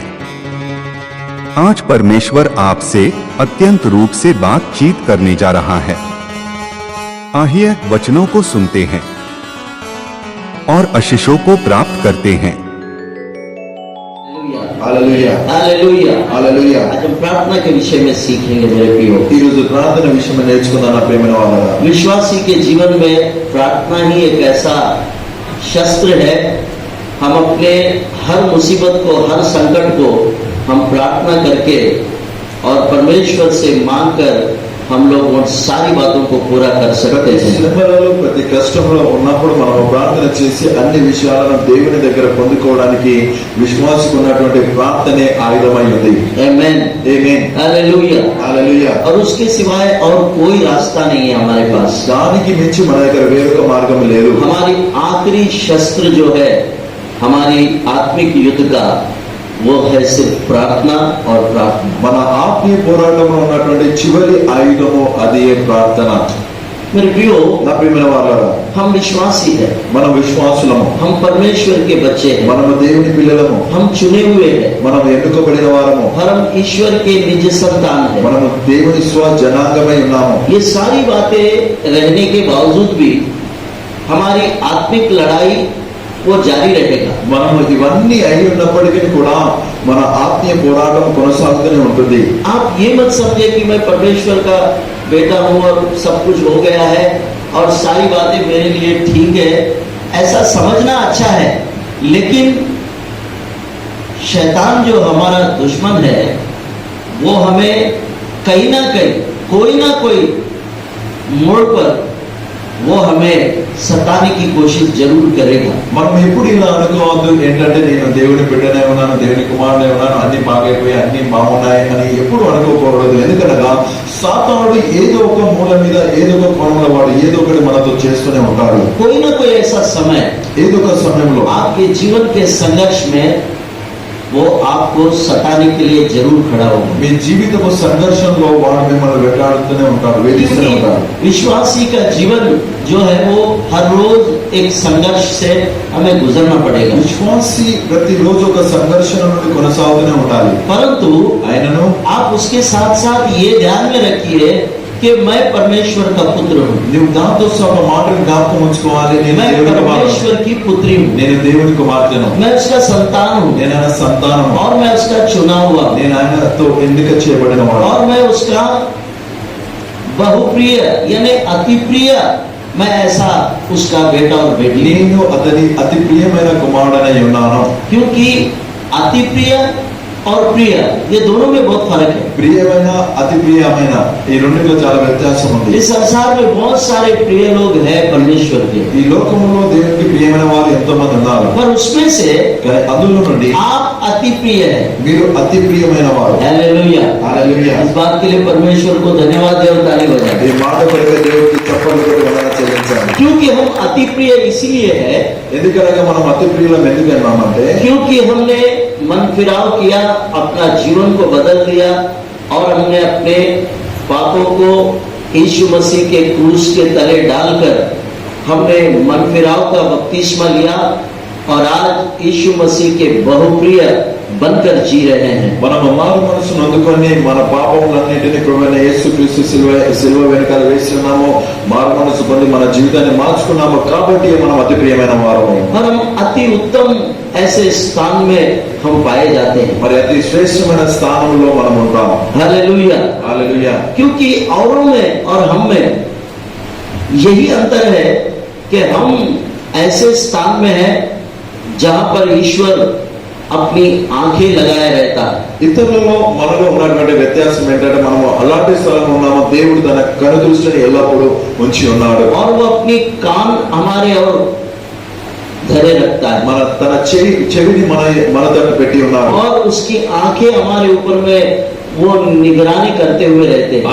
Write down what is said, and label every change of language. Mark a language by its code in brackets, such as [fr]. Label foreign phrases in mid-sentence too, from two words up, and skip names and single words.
[hi] आज परमेश्वर आपसे अत्यंत रूप से बातचीत करने जा रहा है। आइए वचनों को सुनते हैं और आशीषों को प्राप्त करते हैं। हालेलुया हालेलुया हालेलुया। आज हम प्रार्थना के विषय में सीखेंगे मेरे प्रियो। [te] ఈ రోజు ప్రార్థన విషయం నేర్చుకుందాం నా ప్రియమైన వాళ్ళారా। [hi] विश्वासी के जीवन में प्रार्थना ही एक ऐसा शस्त्र है। हम अपने हर मुसीबत को, हर संकट को हम प्रार्थना करके और परमेश्वर से मांगकर हम लोग उन सारी बातों को पूरा कर सकते हैं। [te] శ్రమలలో ప్రతి కష్టంలో ఉన్నప్పుడు మనం ప్రార్థన చేసి అన్ని విషయాలను దేవుని దగ్గర పొందుకోవడానికి విశ్వాసకు ఉన్నటువంటి ప్రార్థనే ఆయుధమై ఉంది। [hi] आमेन [te] ఆమేన్ [hi] हालेलुया हालेलुया। और उसके सिवाय और कोई रास्ता नहीं है हमारे पास। [te] దానికి మించి మన దగ్గర వేరొక మార్గం లేదు। [hi] हमारी आखिरी शस्त्र जो है हमारी आत्मिक युद्ध का, वो है सिर्फ प्रार्थना और प्रार्थना। [te] మన ఆత్మీయ పోరాటంలో ఉన్నటువంటి చివరి ఆయుధము అదే ప్రార్థన। [hi] मेरे प्रियो, [te] నా ప్రియమైన వాళ్ళారా, [hi] हम विश्वासी हैं, [te] మనం విశ్వాసులము, [hi] हम परमेश्वर के बच्चे हैं, [te] మనము దేవుని పిల్లలము, [hi] हम चुने हुए हैं, [te] మనము ఎన్నుకోబడిన వారము, [hi] और हम ईश्वर के निज संतान हैं। [te] మనము దేవుని స్వ జనాంగమై ఉన్నాము। [hi] ये सारी बातें रहने के बावजूद भी हमारी आत्मिक लड़ाई वो जारी रहेगा। [te] మనము ఇవన్నీ అయి ఉన్నప్పటికీ కూడా మన ఆత్మీయ పోరాటం కొనసాగుతూనే ఉంటుంది। [hi] आप ये मत समझे कि मैं परमेश्वर का बेटा हूँ और सब कुछ हो गया है और सारी बातें मेरे लिए ठीक है। ऐसा समझना अच्छा है, लेकिन शैतान जो हमारा दुश्मन है वो हमें कहीं ना कहीं, कोई ना कोई मोड़ पर वो हमें सताने की कोशिश जरूर करेगा। [te] మనం ఎప్పుడు ఇలా అనుకోవద్దు, ఏంటంటే నేను దేవుని బిడ్డనే ఉన్నాను, దేవుని కుమారునే ఉన్నాను, అన్ని బాగైపోయి అన్ని బాగున్నాయి అని ఎప్పుడు అనుకోకూడదు। ఎందుకనగా సాతానుడు ఏదో ఒక మూల మీద, ఏదో ఒక కోణంలో వాడు ఏదో ఒకటి మనతో చేస్తూనే ఉంటాడు। [hi] कोई ना कोई ऐसा समय [te] ఏదో ఒక సమయంలో [hi] आपके जीवन के संघर्ष में वो आपको सताने के लिए जरूर खड़ा होगा। [te] మీ జీవితపు సంఘర్షణలో వాడు మిమ్మల్ని వెంటాడుతూనే ఉంటాడు, వేధిస్తూనే ఉంటాడు। [hi] विश्वासी का जीवन जो है वो हर रोज एक संघर्ष से हमें गुजरना पड़ेगा। [te] విశ్వాసి ప్రతిరోజు ఒక సంఘర్షణ నుండి కొనసాగుతూనే ఉండాలి। [hi] परंतु [te] ఆయనను [hi] आप उसके साथ साथ ये ध्यान में रखिए कि मैं परमेश्वर का पुत्र हूँ, [te] నువ్వు దాంతో ఒక మాటను జ్ఞాపకం ఉంచుకోవాలి, నేను [hi] मैं [te] దేవుని కుమారుడు, [hi] परमेश्वर की पुत्री हूँ, [te] నేను దేవుని కుమార్తెను, [hi] मैं उसका संतान हूँ, [te] నేను ఆయన సంతానము, [hi] और मैं उसका चुना हुआ हूँ, [te] నేను ఆయనతో ఎన్నిక చేయబడిన వాడు, [hi] और मैं उसका बहुप्रिय यानी अति प्रिय, मैं ऐसा उसका बेटा और बेटी। [te] నేను అతని అతి ప్రియమైన కుమారుడనై ఉన్నాను। [hi] क्योंकि अति प्रिय और प्रिय ये दोनों में बहुत फर्क है। [te] ప్రియమైన అతి ప్రియమైన ఈ రెండిట్లో చాలా వ్యత్యాసం ఉంది। [hi] इस संसार में बहुत सारे प्रिय लोग हैं परमेश्वर के, [te] ఈ లోకంలో దేవునికి ప్రియమైన వారు ఎంతో మంది ఉన్నారు, [hi] पर उसमें से [te] కానీ అందులో నుండి [hi] आप अति प्रिय है। [te] మీరు అతి ప్రియమైన వారు। [hi] हालेलुया [te] హల్లెలూయా। [hi] इस बात के लिए परमेश्वर को धन्यवाद दे और ताली बजाएं। [te] ఈ మాట కొరకు దేవునికి చప్పట్లు కొట్టి వందనాలు చెల్లించాలి। [hi] क्योंकि हम अति प्रिय इसलिए है [te] ఎందుకనగా మనం అతి ప్రియులం ఎందుకు అన్నామంటే, [hi] क्योंकि हमने मन फिराव किया, अपना जीवन को बदल दिया और हमने अपने पापों को यीशु मसीह के क्रूस के तले डालकर हमने मन फिराव का बपतिस्मा लिया और आज यीशु मसीह के बहुप्रिय बनकर जी रहे हैं। [te] మనం మారు మనసును అందుకొని మన పాపములన్నిటిని ప్రభువైన యేసుక్రీస్తు సిలువ వెనకాల వేస్తున్నాము, మారు మనసు పొంది మన జీవితాన్ని మార్చుకున్నాము, కాబట్టి మనం అతి ప్రియమైన వారము। [hi] और हम अति उत्तम ऐसे स्थान में हम पाए जाते हैं। [te] మరి అతి శ్రేష్టమైన స్థానంలో మనం ఉంటాం। [hi] हालेलुया [te] హల్లెలూయా। [hi] क्योंकि औरों में और हम में यही अंतर है कि हम ऐसे स्थान में हैं जहां पर ईश्वर अपनी आंखें लगाए रहता है। [te] ఇతరులలో మనలో ఉన్నటువంటి వ్యత్యాసం ఏంటంటే మనము అలాంటి స్థలంలో ఉన్నాము, దేవుడు తన కనుదృష్టిని ఎల్లప్పుడూ ఉంచి ఉన్నాడు, [hi] और वो अपनी कान हमारे और धरे रखता है, [te] మన తన చెవిని మన తట్టు పెట్టి ఉన్నాడు, [hi] और उसकी आंखें हमारे ऊपर में वो निगरानी करते हुए रहते हैं।